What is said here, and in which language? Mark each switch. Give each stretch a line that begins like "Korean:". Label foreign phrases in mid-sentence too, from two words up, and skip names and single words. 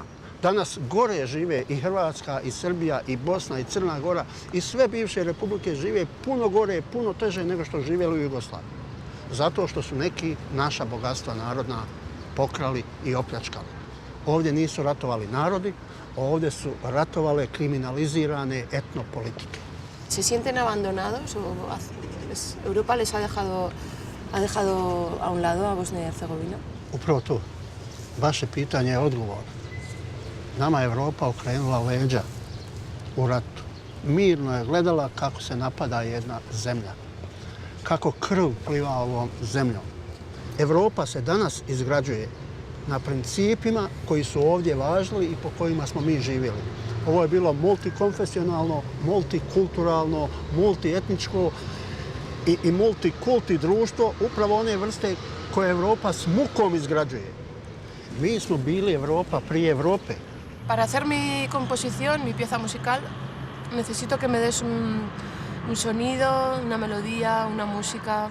Bosnian: Danas gore žive i Hrvatska, i Srbija, i Bosna, i Crna Gora, i sve bivše republike žive puno gore, puno teže nego što živjeli u Jugoslaviji. Zato što su neki naša bogatstva narodna pokrali i opljačkali. Ovdje nisu ratovali narodi, ovdje su ratovale kriminalizirane etnopolitike.
Spanish: ¿Se sienten abandonados o Europa les ha dejado a un lado a Bosnia y Herzegovina?
Bosnian: Upravo to. Vaše pitanje je odgovor. Nama je Evropa okrenula leđa u ratu. Mirno je gledala kako se napada jedna zemlja. Kako krv pliva ovom zemljom. Evropa se danas izgrađuje na principima koji su ovdje važili i po kojima smo mi živjeli. Ovo je bilo multikonfesionalno, multikulturalno, multietničko i multikulti društvo, upravo one vrste koje Evropa s mukom izgrađuje. Mi smo bili Evropa prije Evrope.
Spanish: Para hacer mi composición, mi pieza musical, necesito que me des un sonido, una melodía, una música.